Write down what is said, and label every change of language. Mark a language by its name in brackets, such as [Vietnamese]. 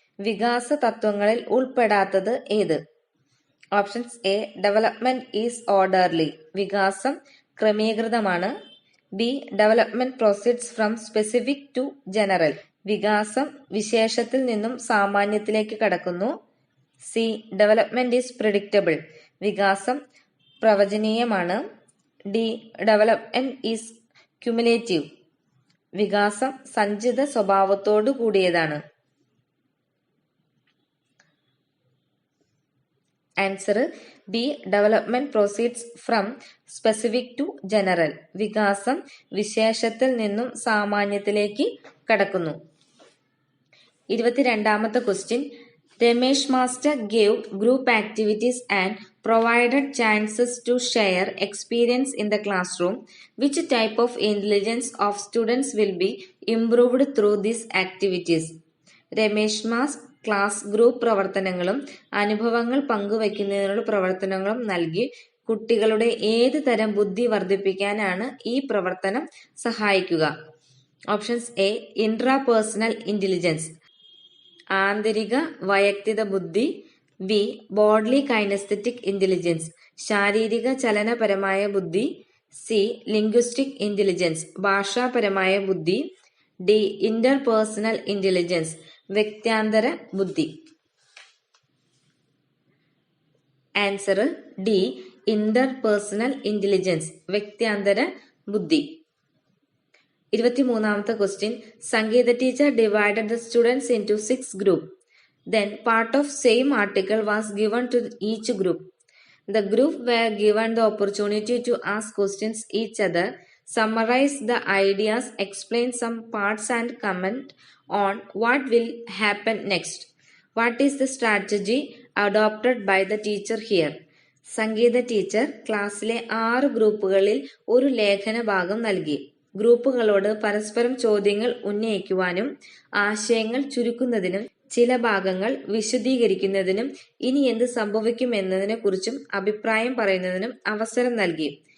[Malayalam] വികാസ തത്വങ്ങളിൽ ഉൾപ്പെടാത്തത് ഏത്? [English] options A development is orderly, [Malayalam] വികാസം ക്രമീകൃതമാണ്, [English] B development proceeds from specific to general, [Malayalam] വികാസം വിശേഷത്തിൽ നിന്നും സാമാന്യത്തിലേക്ക് കടക്കുന്നു, [English] C development is predictable, [Malayalam] വികാസം പ്രവചനീയമാണ്, [English] D development is cumulative, [Malayalam] വികാസം സഞ്ചിത സ്വഭാവത്തോടു കൂടിയതാണ്. [English] answer B development proceeds from specific to general, [Malayalam] വികാസം വിശേഷത്തിൽ നിന്നും സാമാന്യത്തിലേക്ക് കടക്കുന്നു. [English] 22ാമത്തെ question Ramesh master gave group activities and provided chances to share experience in the classroom. Which type of intelligence of students will be improved through these activities? [Malayalam] Ramesh mass class group പ്രവർത്തനങ്ങളും അനുഭവങ്ങൾ പങ്കുവയ്ക്കുന്നതിനുള്ള പ്രവർത്തനങ്ങളും നൽകി കുട്ടികളുടെ ഏത് തരം ബുദ്ധി വർദ്ധിപ്പിക്കാനാണ് ഈ പ്രവർത്തനം സഹായിക്കുക? [English] options A intrapersonal intelligence [Malayalam] ആന്തരിക വൈയക്തിക ബുദ്ധി, [English] B bodily kinesthetic intelligence [Malayalam] ശാരീരിക ചലനപരമായ ബുദ്ധി, [English] C linguistic intelligence [Malayalam] ഭാഷാപരമായ ബുദ്ധി, [English] D interpersonal intelligence [Malayalam] വ്യക്ത്യാന്തര ബുദ്ധി. [English] answer D interpersonal intelligence [Malayalam] വ്യക്ത്യാന്തര ബുദ്ധി. [English] 23ാമത്തെ question. Sangeetha teacher divided the students into 6 groups. Then part of same article was given to each group. The group were given the opportunity to ask questions each other, summarize the ideas, explain some parts and comment on what will happen next. What is the strategy adopted by the teacher here? [Malayalam] Sangeetha teacher ക്ലാസ്സിലെ 6 ഗ്രൂപ്പുകളിൽ ഒരു ലേഖന ഭാഗം നൽകി. ഗ്രൂപ്പുകളോട് പരസ്പരം ചോദ്യങ്ങൾ ഉന്നയിക്കുവാനും ആശയങ്ങൾ ചുരുക്കുന്നതിനും ചില ഭാഗങ്ങൾ വിശദീകരിക്കുന്നതിനും ഇനി എന്ത് സംഭവിക്കുമെന്നതിനെ കുറിച്ചും അഭിപ്രായം പറയുന്നതിനും അവസരം നൽകി.